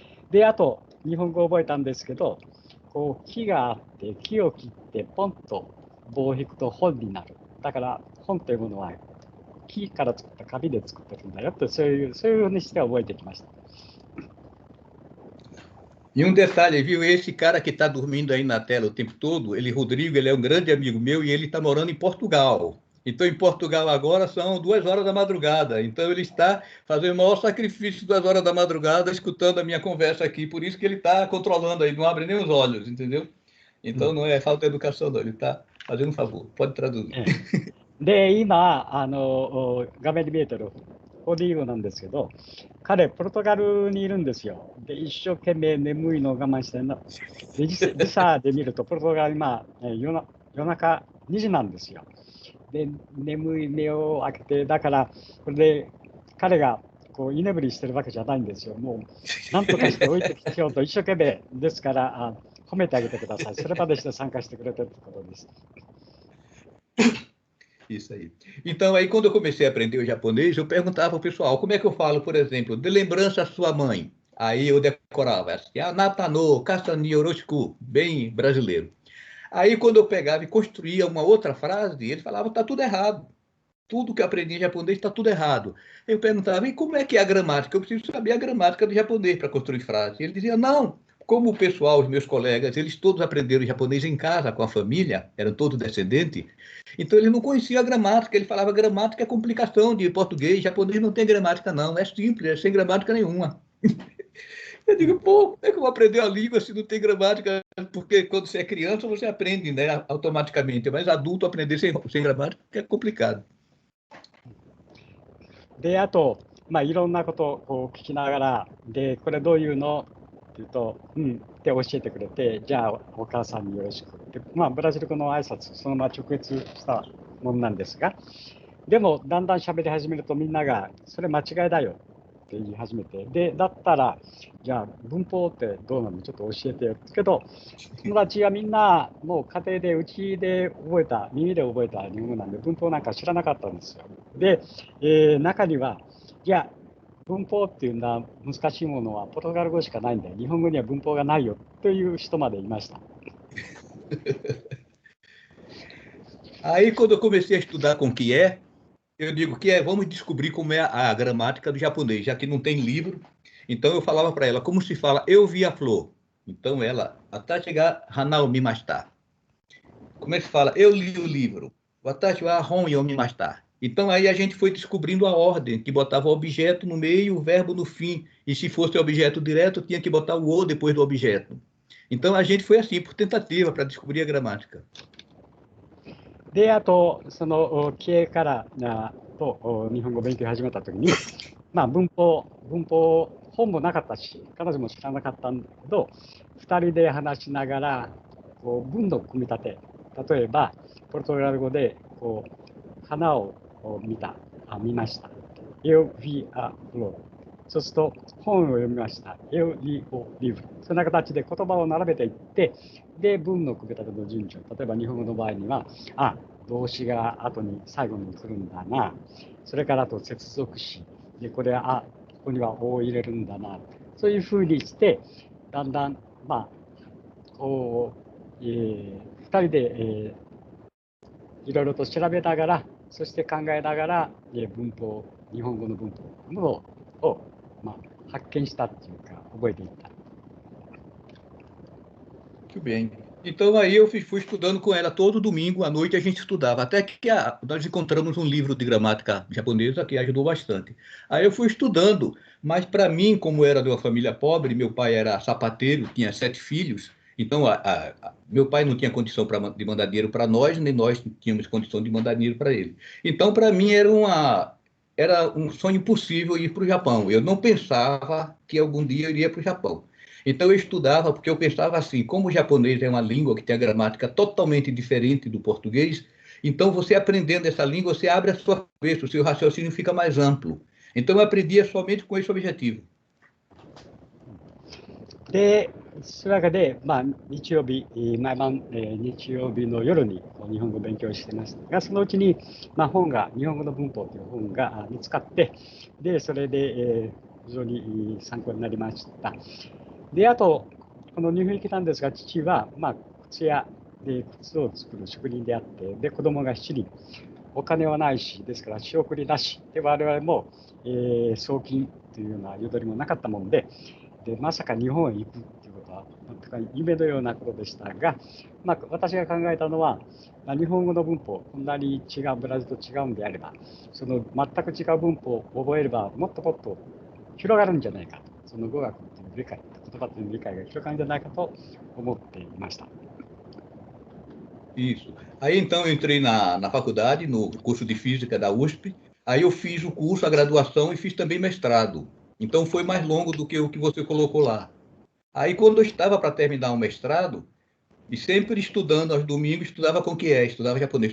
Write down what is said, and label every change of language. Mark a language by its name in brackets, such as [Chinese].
[Japanese] で、あと、日本語を覚えたんですけど、木があって、木を切ってポンと棒を引くと本になる。だから、本というものは木から作った紙で作ってるんだよって、そういうふうにして覚えてきました。 [Portuguese] E detalhe, viu? Esse cara que está dormindo aí na tela o tempo todo, Rodrigo, ele é um grande amigo meu e ele está morando em Portugal. Então, em Portugal agora são 2 horas da madrugada. Então, ele está fazendo o maior sacrifício 2 horas da madrugada, escutando a minha conversa aqui. Por isso que ele está controlando aí, não abre nem os olhos, entendeu? Então, não é falta de educação, não. Ele está fazendo um favor. Pode traduzir. [Japanese] で、今、画面に見えてるオディーゴなんですけど、彼、ポルトガルにいるんですよ。で、一生懸命眠いのを我慢してんの。で、時差で見ると、ポルトガル今、夜中2時なんですよ。で、眠い目を開けて、だから、これで彼がこう居眠りしてるわけじゃないんですよ。もう、なんとかして置いてきようと一生懸命ですから、褒めてあげてください。それまでして参加してくれてるってことです。 [Portuguese] Isso aí. Então, aí, quando eu comecei a aprender o japonês, eu perguntava ao pessoal, como é que eu falo, por exemplo, de lembrança à sua mãe? Aí eu decorava assim, [Japanese] Anatano, Kasani Yoroshiku, [Portuguese] bem brasileiro. Aí, quando eu pegava e construía uma outra frase, ele falava, tá tudo errado. Tudo que eu aprendi em japonês está tudo errado. Eu perguntava, e como é que é a gramática? Eu preciso saber a gramática do japonês para construir frase. Ele dizia, não, como o pessoal, os meus colegas, eles todos aprenderam japonês em casa, com a família, eram todos descendentes, então ele não conhecia a gramática, ele falava gramática é complicação de português, japonês não tem gramática não, é simples, é sem gramática nenhuma. Eu digo, pô, como é que eu vou aprender a língua se não tem gramática? Porque quando você é criança, você aprende, né, automaticamente, mas adulto aprender sem gramática é complicado. [Japanese] で、あと、いろんなことをこう聞きながら、で、これどういうのって言うと、って教えてくれて、じゃあお母さんによろしくって、ブラジル語の挨拶、そのまま直訳したものなんですが、でも、だんだん喋り始めるとみんなが、それ間違いだよって言い始めて、で、だったら、じゃあ文法ってどうなのちょっと教えてよ。けど、友達はみんな、もう家庭で、うちで覚えた、耳で覚えた日本語なんで、文法なんか知らなかったんですよ。で、中には、いや、文法っていうのは難しいものはポルトガル語しかないんだよ。日本語には文法がないよという人までいました。 [Portuguese] Aí, quando eu comecei a estudar com o que é, eu digo que é, vamos descobrir como é a gramática do japonês, já que não tem livro. Então eu falava para ela como se fala eu vi a flor. Então ela, até chegar [Japanese] Hanao Mimashita. [Portuguese] Como é que se fala? Eu li o livro. [Japanese] Watashi wa hon yomimashita. [Portuguese] Então aí a gente foi descobrindo a ordem, que botava o objeto no meio, o verbo no fim. E se fosse o objeto direto, tinha que botar o depois do objeto. Então a gente foi assim, por tentativa, para descobrir a gramática. [Japanese] で、あと、その経営からと日本語を勉強始めたときに、文法、本もなかったし、彼女も知らなかったんだけど、2人で話しながら、こう文の組み立て、例えば、ポルトガル語でこう花を見ました。 [Portuguese] Eu vi a flor。 [Japanese] そうすると、本を読みました。 [Portuguese] Eu li o livro。 [Japanese] そんな形で言葉を並べていって、で、文の組み立ての順序。例えば、日本語の場合には、動詞が後に、最後に来るんだな。それからあと接続詞。で、これは、ここにはおを入れるんだな。そういうふうにして、だんだん、こう、2人で、いろいろと調べながら、そして考えながら、文法、日本語の文法を、発見したっていうか、覚えていった。 [Portuguese] Muito bem. Então aí eu fui estudando com ela todo domingo à noite a gente estudava, até que nós encontramos um livro de gramática japonesa que ajudou bastante. Aí eu fui estudando, mas para mim, como era de uma família pobre, meu pai era sapateiro, tinha 7 filhos, então meu pai não tinha condição de mandar dinheiro para nós, nem nós tínhamos condição de mandar dinheiro para ele. Então para mim era um sonho impossível ir para o Japão. Eu não pensava que algum dia eu iria para o Japão. Então eu estudava porque eu pensava assim, como o japonês é uma língua que tem a gramática totalmente diferente do português, então você aprendendo essa língua, você abre a sua cabeça, o seu raciocínio fica mais amplo. Então eu aprendia somente com esse objetivo. [Japanese] で、そういうわけで、日曜日、毎晩、日曜日の夜に日本語を勉強してますが、そのうちに、本が、日本語の文法という本が見つかって、で、それで、非常に参考になりました。で、あと、この日本に来たんですが、父は、靴屋で靴を作る職人であって、で、子供が7人、お金はないし、ですから仕送りなし、で、我々も、送金というようなゆとりもなかったもんで、まさか日本へ行くということは、全く夢のようなことでしたが、私が考えたのは、日本語の文法、こんなにブラジルと違うんであれば、その全く違う文法を覚えれば、もっともっと広がるんじゃないかと、その語学という理解、言葉という理解が広がるんじゃないかと思っていました。 [Portuguese] Isso. Aí então eu entrei na faculdade, no curso de Física da USP. Aí eu fiz o curso, a graduação e fiz também mestrado. Então foi mais longo do que o que você colocou lá. Aí quando eu estava para terminar o mestrado, e sempre estudando aos domingos, estudava com o que é, estudava japonês.